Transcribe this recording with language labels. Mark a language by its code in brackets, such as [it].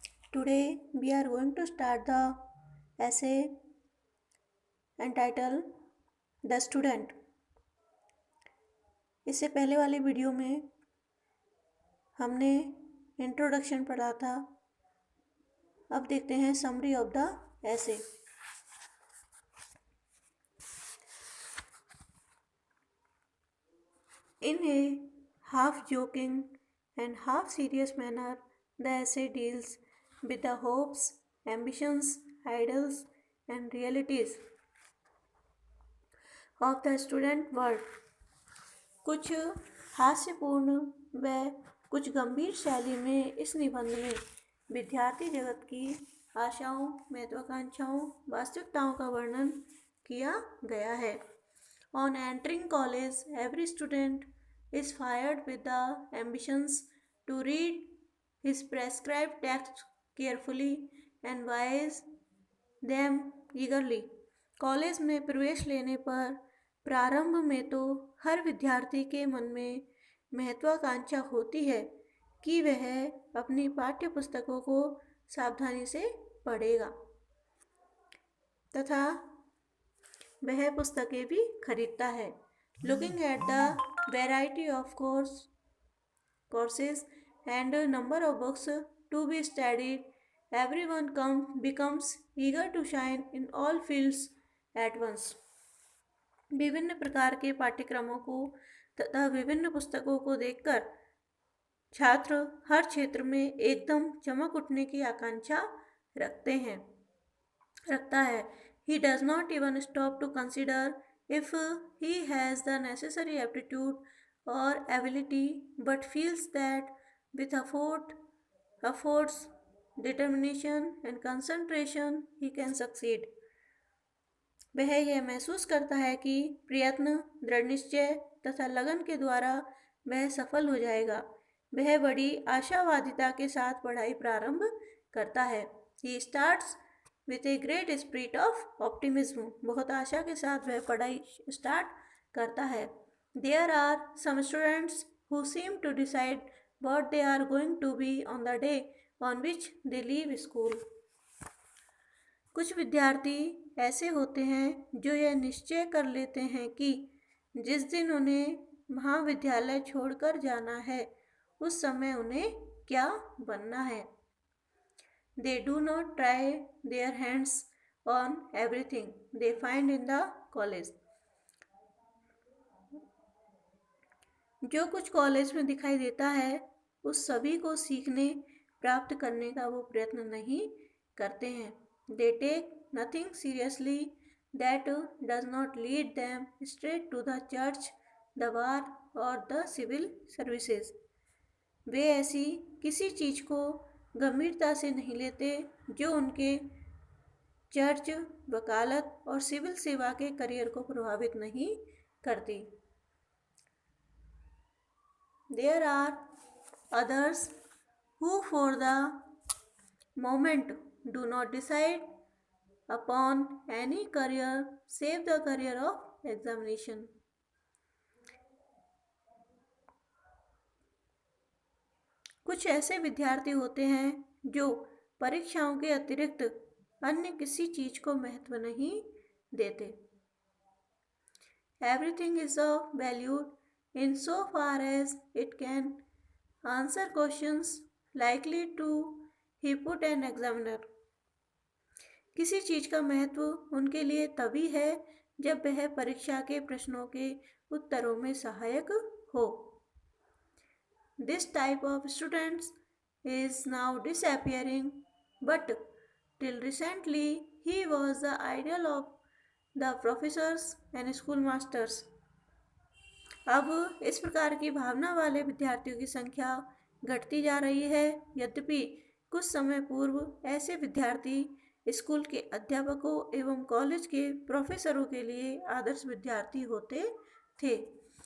[en] Today we are going to start the essay entitled The Student. [hi] इससे पहले वाली video में हमने इंट्रोडक्शन पढ़ा था. अब देखते हैं [en] Summary of the essay. In a half joking and half serious manner, the essay deals with the hopes, ambitions, ideals, and realities of the student world. [hi] कुछ हास्यपूर्ण व कुछ गंभीर शैली में इस निबंध में विद्यार्थी जगत की आशाओं, महत्वाकांक्षाओं, वास्तविकताओं का वर्णन किया गया है. [en] On entering college, every student is fired with the ambitions to read his prescribed text carefully and wise them eagerly. [hi] College में प्रवेश लेने पर प्रारंभ में तो हर विद्यार्थी के मन में महत्वाकांक्षा होती है कि वह अपनी पाठ्य पुस्तकों को सावधानी से पढ़ेगा तथा वह पुस्तकें भी खरीदता है. [en] Looking at the variety of courses and number of books to be studied, everyone becomes eager to shine in all fields at once. [hi] विभिन्न प्रकार के पाठ्यक्रमों को तथा विभिन्न पुस्तकों को देखकर छात्र हर क्षेत्र में एकदम चमक उठने की आकांक्षा रखता है. [en] He does not even stop to consider if he has the necessary aptitude or ability, but feels that with efforts, determination and concentration he can succeed. [hi] वह यह महसूस करता है कि प्रयत्न, दृढ़ निश्चय तथा लगन के द्वारा वह सफल हो जाएगा. वह बड़ी आशावादिता के साथ पढ़ाई प्रारंभ करता है. [en] He starts with a great spirit of optimism. [hi] बहुत आशा के साथ वह पढ़ाई स्टार्ट करता है. [en] There are some students who seem to decide what they are going to be on the day on which they leave school. [hi] कुछ विद्यार्थी ऐसे होते हैं जो यह निश्चय कर लेते हैं कि जिस दिन उन्हें महाविद्यालय छोड़कर जाना है उस समय उन्हें क्या बनना है. [en] They do not try their hands on everything they find in the college. [hi] जो कुछ कॉलेज में दिखाई देता है उस सभी को सीखने प्राप्त करने का वो प्रयत्न नहीं करते हैं. [en] They take nothing seriously that does not lead them straight to the church, the bar or the civil services. [hi] वे ऐसी किसी चीज को गंभीरता से नहीं लेते जो उनके चर्च, वकालत और सिविल सेवा के करियर को प्रभावित नहीं करती. [en] There are others who for the moment do not decide upon any career save the career of examination. [hi] कुछ ऐसे विद्यार्थी होते हैं जो परीक्षाओं के अतिरिक्त अन्य किसी चीज को महत्व नहीं देते. [en] Everything is of value in so far as it can answer questions likely to be put an examiner. [hi] किसी चीज का महत्व उनके लिए तभी है जब वह परीक्षा के प्रश्नों के उत्तरों में सहायक हो. [en] This type of students is now disappearing, but till recently he was the ideal of the professors and school masters. [hi] अब इस प्रकार की भावना वाले विद्यार्थियों की संख्या घटती जा रही है. यद्यपि कुछ समय पूर्व ऐसे विद्यार्थी स्कूल के अध्यापकों एवं कॉलेज के प्रोफेसरों के लिए आदर्श विद्यार्थी होते थे.